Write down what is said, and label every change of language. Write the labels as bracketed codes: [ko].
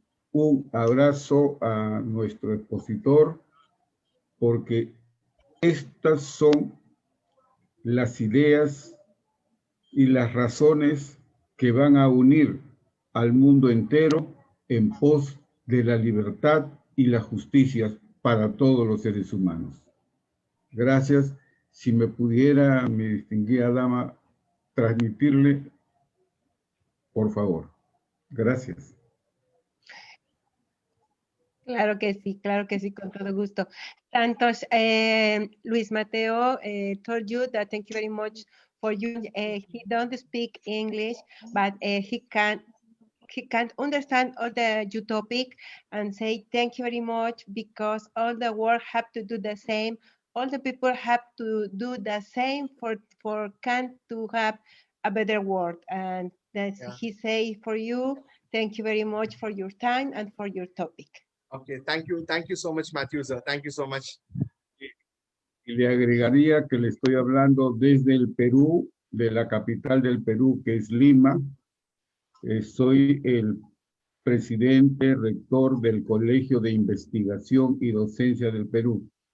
[es] Un abrazo a nuestro expositor, porque estas son las ideas y las razones que van a unir al mundo entero en pos de la libertad y la justicia para todos los seres humanos. Gracias. Si me pudiera, mi distinguida dama, transmitirle, por favor. Gracias. Claro que sí, con todo gusto. [en] Tantos, Luis Mateo told you that thank you very much for you. He don't speak English, but he can understand all the your topic and say thank you very much because all the world have to do the same. All the people have to do the same for can to have a better world. And that's Yeah. he say for you. Thank you very much for your time and for your topic. Okay, thank you so much, Matthew, sir. Thank you so much. [es] Y le agregaría que le estoy hablando desde el Perú, de la capital del Perú, que es Lima. Soy el presidente rector del Colegio de Investigación y Docencia del Perú.